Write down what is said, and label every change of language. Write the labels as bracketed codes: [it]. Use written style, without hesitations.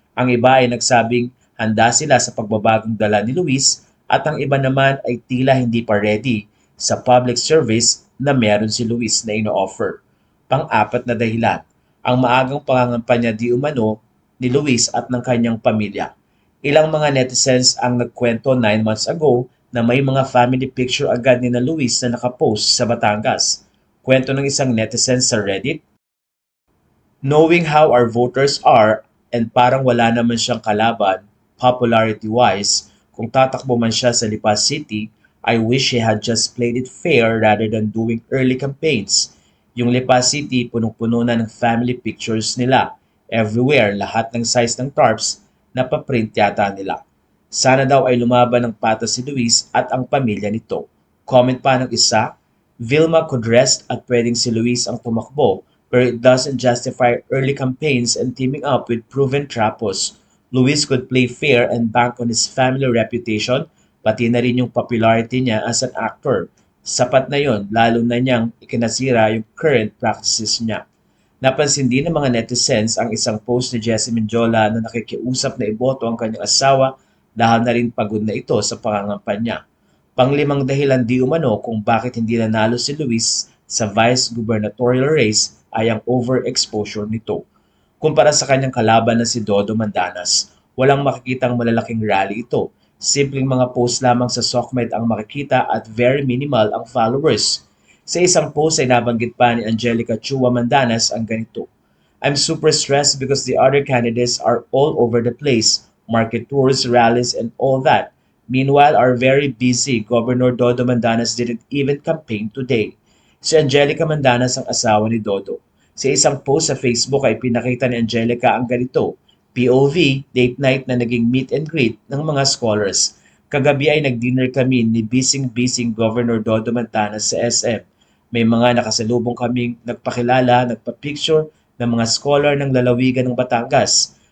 [tl] Ang iba ay nagsabing handa sila sa pagbabagong dala ni Luis at ang iba naman ay tila hindi pa ready sa public service na meron si Luis na ino-offer. Pang-apat na dahilan, ang maagang pangangampanya di umano ni Luis at ng kanyang pamilya. Ilang mga netizens ang nagkwento 9 months ago na may mga family picture agad ni na Luis na nakapost sa Batangas. [en] Kwento ng isang netizen sa Reddit, "Knowing how our voters are and [tl] parang wala naman siyang kalaban [en] popularity-wise, [tl] kung tatakbo man siya sa [en] Lipa City, I wish he had just played it fair rather than doing early campaigns. [tl] Yung Lipa City, punong-puno na ng family pictures nila. Everywhere, lahat ng size ng tarps, napaprint yata nila. Sana daw ay lumaban ng patas si Luis at ang pamilya nito." [en] Comment pa ng isa, "Vilma could rest [tl] at pwedeng si Luis ang tumakbo, pero [en] it doesn't justify early campaigns and teaming up with proven trapos. Luis could play fair and bank on his family reputation, [tl] pati na rin yung [en] popularity niya as an actor. [tl] Sapat na yon, lalo na niyang ikinasira yung current practices niya." Napansin din ng mga netizens ang isang post ni Jessie Menjola na nakikiusap na iboto ang kanyang asawa dahil na rin pagod na ito sa pangangampanya. Panglimang dahilan di umano kung bakit hindi nanalo si Luis sa vice gubernatorial race ay ang overexposure nito. Kumpara sa kanyang kalaban na si Dodo Mandanas, walang makikitang malalaking rally ito. Simpleng mga post lamang sa SOCMED ang makikita at very minimal ang followers. Sa isang post ay nabanggit pa ni Angelica Chua Mandanas ang ganito, [en] "I'm super stressed because the other candidates are all over the place, market tours, rallies, and all that. Meanwhile, our very busy Governor Dodo Mandanas didn't even campaign today." [tl] Si Angelica Mandanas ang asawa ni Dodo. Sa isang post sa Facebook ay pinakita ni Angelica ang ganito, POV, date night na naging meet and greet ng mga scholars. "Kagabi ay nag-dinner kami ni bising-bising Governor Dodo Mandanas sa SM. May mga nakasalubong kaming nagpakilala, nagpa-picture ng mga scholar ng lalawigan ng Batangas.